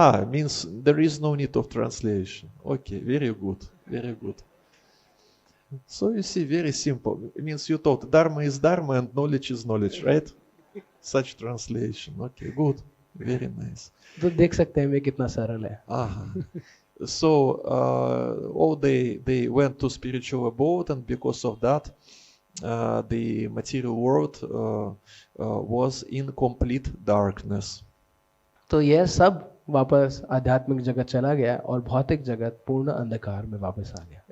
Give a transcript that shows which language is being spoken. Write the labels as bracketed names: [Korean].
[English] Means there is no need of translation. Okay, very good, very good. So you see, very simple. It means you thought Dharma is Dharma and knowledge is knowledge, right? Such translation. Okay, good. Very nice. [Hindi] तो देख सकते हैं वे कितना सरल है। [English] So they went to spiritual abode, and because of that, the material world was in complete darkness. [Hindi] तो यह सब वापस आध्यात्मिक जगत चला गया और भौतिक जगत पूर्ण अंधकार में वापस आ गया।